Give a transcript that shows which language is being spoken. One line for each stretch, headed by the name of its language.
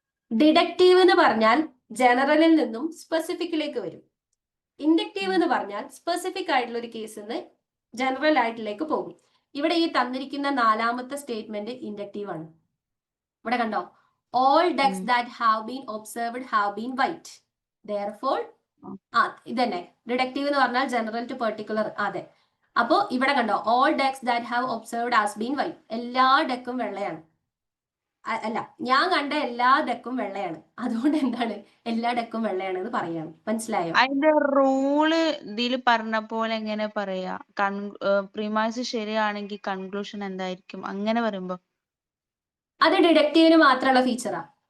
Malayalam: Deductive എന്ന് പറഞ്ഞാൽ ജനറലിൽ നിന്നും സ്പെസിഫിക്കിലേക്ക് വരും. ഇൻഡക്റ്റീവ് എന്ന് പറഞ്ഞാൽ സ്പെസിഫിക് ആയിട്ടുള്ള ഒരു കേസിൽ നിന്ന് ജനറൽ ആയിട്ടിലേക്ക് പോകും. ഇവിടെ ഈ തന്നിരിക്കുന്ന നാലാമത്തെ സ്റ്റേറ്റ്മെന്റ് ഇൻഡക്റ്റീവ് ആണ്. ഇവിടെ കണ്ടോ?
English: All ducks that have been observed have been white.
Malayalam: Therefore, ഇതന്നെ ഡിഡക്റ്റീവ് എന്ന് പറഞ്ഞാൽ ജനറൽ ടു പെർട്ടിക്കുലർ. അതെ. അപ്പോ ഇവിടെ കണ്ടോ?
English: All ducks that have observed has been white.
Malayalam: എല്ലാ ഡക്കും വെള്ളയാണ്. അല്ല, ഞാൻ കണ്ട എല്ലാ ഡക്കും വെള്ളയാണ്. അതുകൊണ്ട് എന്താണ് എല്ലാ ഡക്കും വെള്ളയാണ് എന്ന് പറയാണ്. മനസ്സിലായോ? അതിന്റെ റൂള് ഇതിൽ പറഞ്ഞ പോലെ എങ്ങനെ പറയാ? പ്രിമൈസ് ശരിയാണെങ്കിൽ കൺക്ലൂഷൻ എന്തായിരിക്കും? അങ്ങനെ പറയുമ്പോ അത് ഡിഡക്റ്റീവിന് മാത്രമുള്ള ഫീച്ചറാ.